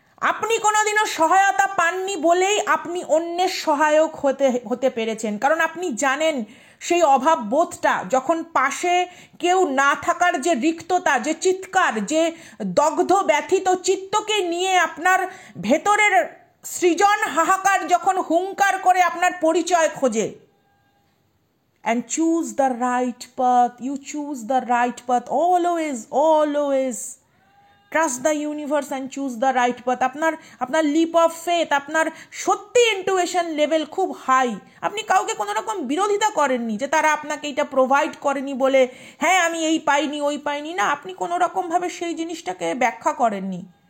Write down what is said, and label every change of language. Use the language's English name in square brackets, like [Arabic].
[Bangla] আপনি কোনোদিনও সহায়তা পাননি বলেই আপনি অন্যের সহায়ক হতে পেরেছেন, কারণ আপনি জানেন সেই অভাব বোধটা, যখন পাশে কেউ না থাকার যে রিক্ততা, যে চিৎকার, যে দগ্ধ ব্যথিত চিত্তকে নিয়ে আপনার ভেতরের সৃজন হাহাকার যখন হুঙ্কার করে আপনার পরিচয় খোঁজে। [English] And choose the right path, you choose the right path always, always. Trust the universe and choose the right path. [Bangla] আপনার লিপ অফ ফেথ, আপনার সত্যি ইন্টুইশন লেভেল খুব হাই। আপনি কাউকে কোনো রকম বিরোধিতা করেননি যে তারা আপনাকে এইটা প্রোভাইড করেনি বলে হ্যাঁ আমি এই পাইনি ওই পাইনি, না, আপনি কোনো রকমভাবে সেই জিনিসটাকে ব্যাখ্যা করেননি।